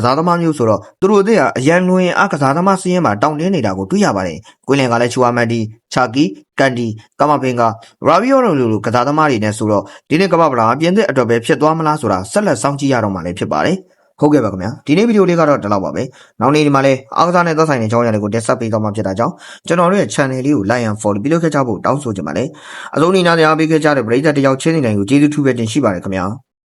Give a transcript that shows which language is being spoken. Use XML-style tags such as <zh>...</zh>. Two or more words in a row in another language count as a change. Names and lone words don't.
<my>စားသမားမျိုးဆိုတော့သူတို့အသင်းဟာအရန်လွင်အားကစားသမားစည်းရင်းမှာတောင်းတင်းနေတာကိုတွေ့ရပါတယ်။ကွင်းလင်ကလည်းချူအာမန်ဒီချာကီကန်ဒီကမပင်ကရာဗီယိုလိုကစားသမားတွေနဲ့ဆိုတော့ဒီနေ့ကမ္ဘာ့ဖလားပြင်သစ်အတွက်ပဲဖြစ်သွားမလားဆိုတာဆက်လက်စောင့်ကြည့်ရတော့မှလည်းဖြစ်ပါတယ်။ဟုတ်ကဲ့ပါခင်ဗျာဒီနေ့ဗီဒီယိုလေးကတော့ဒီလောက်ပါပဲနောက်နေ့ဒီမှာလည်းအားကစားနဲ့သက်ဆိုင်တဲ့အကြောင်းအရာတွေကိုတင်ဆက်ပေးသွားမှာဖြစ်တာကြောင့်ကျွန်တော်တို့ရဲ့ channel လေးကို</my> <en>like and follow</en> <my>ပြုလုပ်ခဲ့ကြဖို့တောင်းဆိုချင်ပါတယ်အဆုံးအနေနဲ့အားပေးခဲ့ကြတဲ့ပရိသတ်တယောက်ချင်းစီတိုင်းကိုကျေးဇူးထူးပဲတင်ရှိပါတယ်ခင်ဗျာ</my>